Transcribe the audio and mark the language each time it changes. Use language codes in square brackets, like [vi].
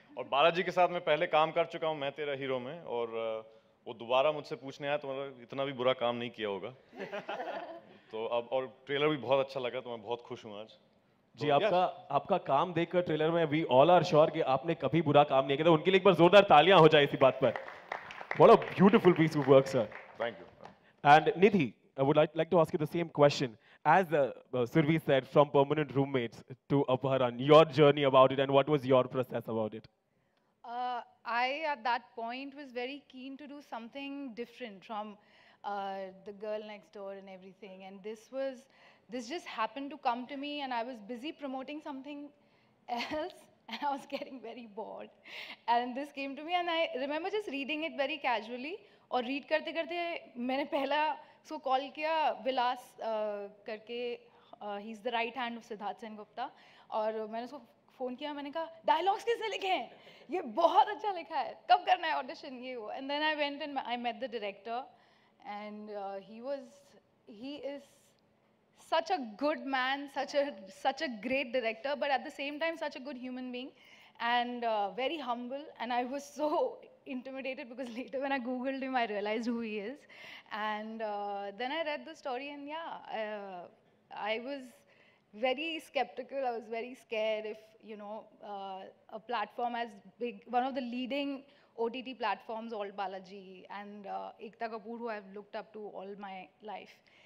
[hi] और बालाजी के साथ मैं पहले काम कर चुका हूँ मैं तेरा हीरो में, और वो दोबारा मुझसे पूछने आया तो मतलब इतना भी बुरा काम नहीं किया होगा। तो अब और ट्रेलर भी बहुत अच्छा लगा, तो मैं बहुत खुश हूँ आज। जी, आपका काम देखकर ट्रेलर में [en] we all are sure [hi] कि आपने कभी बुरा काम नहीं किया, तो उनके लिए एक बार जोरदार तालियां हो जाए इसी बात पर। [en] What a beautiful piece of work, sir. Thank you. And Nidhi, I would like to ask you the same question. As Survi said, from permanent roommates to Aparan, your journey about it and what was your process about it? I, at that point, was very keen to do something different from the girl next door and everything. And this just happened to come to me, and I was busy promoting something else, and I was getting very bored. And this came to me, and I remember just reading it very casually. [hi] और read करते करते मैंने पहला उसको call किया, विलास करके, [en] he is the right hand of Siddharth Sengupta, [hi] और मैंने उसको फ़ोन किया, मैंने कहा डायलॉग्स किसने लिखे हैं, ये बहुत अच्छा लिखा है, कब करना है ऑडिशन, ये वो। [en] And then I went and I met the director, and he is such a good man, such a great director, but at the same time such a good human being, and very humble. And I was so intimidated because later when I googled him I realized who he is, and then I read the story, and yeah, I was very skeptical, I was very scared if, you know, a platform as big, one of the leading OTT platforms, Alt Balaji, and Ekta Kapoor, who I've looked up to all my life.